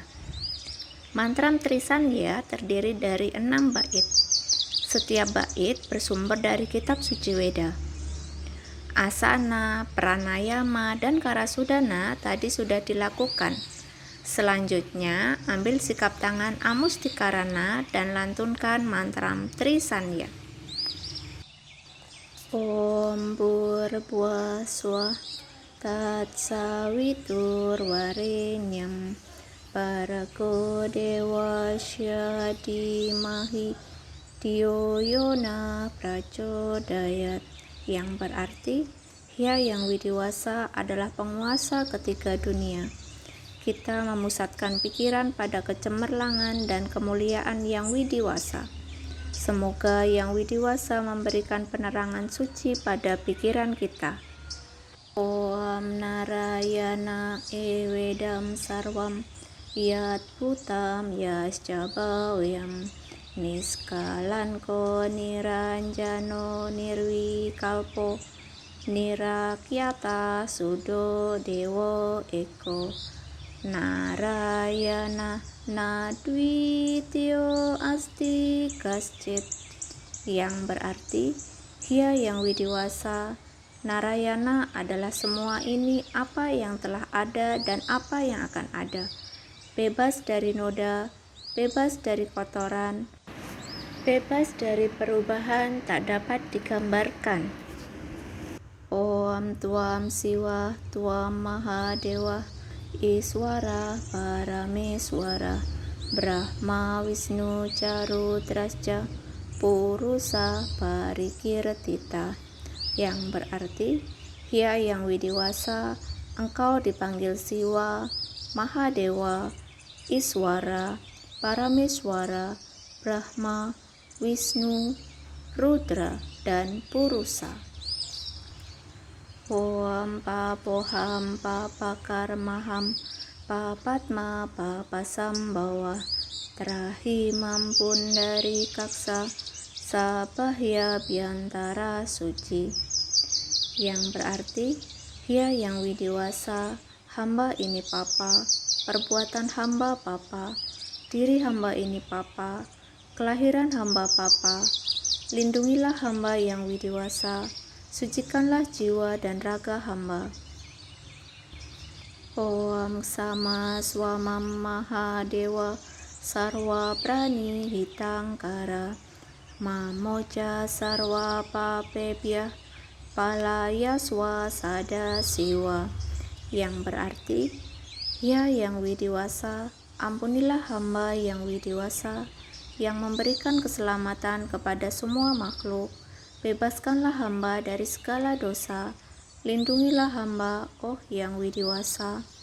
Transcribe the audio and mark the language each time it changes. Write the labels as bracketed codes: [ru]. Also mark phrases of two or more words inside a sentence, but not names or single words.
[id] Mantra Trisandhya terdiri dari 6 bait. Setiap bait bersumber dari kitab suci Weda. Asana, pranayama, dan karasudana tadi sudah dilakukan. Selanjutnya, ambil sikap tangan amustikarana dan lantunkan mantra Trisandhya. [sa] Om Bhurabhuva Swah Tatsavitur Varenyam Bhargo Devasya Dhimahi Dhiyo Yona Prachodayat, [id] yang berarti Hyang Widiwasa adalah penguasa ketiga dunia. Kita memusatkan pikiran pada kecemerlangan dan kemuliaan Yang Widiwasa. Semoga Yang Widiwasa memberikan penerangan suci pada pikiran kita. [sa] Om Narayana Evedam Sarvam Yat Putam Yasca Bhavyam Niskalanko Niranjano Nirvikalpo Nirakyata Sudo Dewo Eko Narayana Nadwityo Asti Kascit, [id] yang berarti Hyang Widiwasa, Narayana adalah semua ini, apa yang telah ada dan apa yang akan ada, bebas dari noda, bebas dari kotoran, bebas dari perubahan tak dapat digambarkan. [sa] Om Tuam Siwa Tuam Mahadewa Iswara Parameswara Brahma Wisnu Carudrasca Purusa Parikirtita, [id] yang berarti Hia yang widiwasa, engkau dipanggil Siwa, Mahadewa, Iswara, Parameswara, Brahma, Wisnu, Rudra, dan Purusa. [sa] Om Papoham Papakarmaham Papatma Papasambhawa Trahimam Pundari Kaksa Sabahya Biantara Suci, [id] yang berarti Hia yang widiwasa, hamba ini papa, perbuatan hamba papa, diri hamba ini papa, kelahiran hamba papa, lindungilah hamba yang widiwasa, sucikanlah jiwa dan raga hamba. [sa] Om Sama Swamam Mahadewa Sarwa Prani Hitangkara Mamoja Sarwa Papebya Palaya Swasada Siwa, [id] yang berarti Hia yang widiwasa, ampunilah hamba yang widiwasa, yang memberikan keselamatan kepada semua makhluk, bebaskanlah hamba dari segala dosa, lindungilah hamba, oh yang widiwasa.